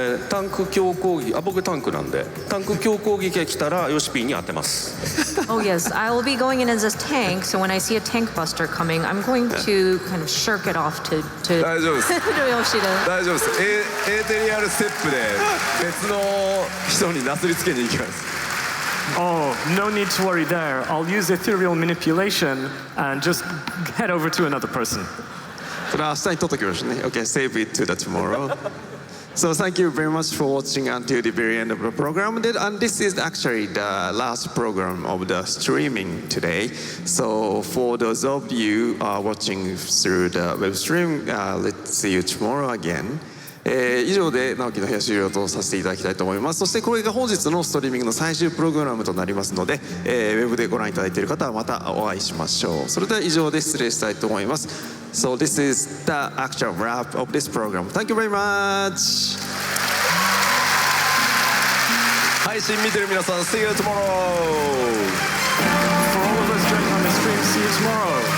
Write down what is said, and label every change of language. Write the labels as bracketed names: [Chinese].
[Japanese] タンク強攻撃、僕タンクなんで、タンク強攻撃が来たらヨシピーに当てます。 [English] Oh yes, I'll be going in as a tank, so when I see a tank buster coming, I'm going to kind of shirk it off to [Japanese] 大丈夫です。 [English] Yoshida. [Japanese] 大丈夫です。エーテリアルステップで別の人になすりつけに行きます。 [English] Oh, no need to worry there. I'll use ethereal manipulation and just head over to another person. [Japanese] これは明日に取っときましょうね。 [English] Okay, save it to the tomorrow. So thank you very much for watching until the very end of the program. And this is actually the last program of the streaming today. So for those of you watching through the web stream, let's see you tomorrow again. [Japanese] 以上で直樹の部屋終了とさせていただきたいと思います。そしてこれが本日のストリーミングの最終プログラムとなりますので、ウェブでご覧いただいている方はまたお会いしましょう。それでは以上で失礼したいと思います。 [English] So this is the actual wrap of this program. Thank you very much. [Japanese] 配信見てる皆さん、 [English] See you tomorrow. For all of us joining on the stream, see you tomorrow.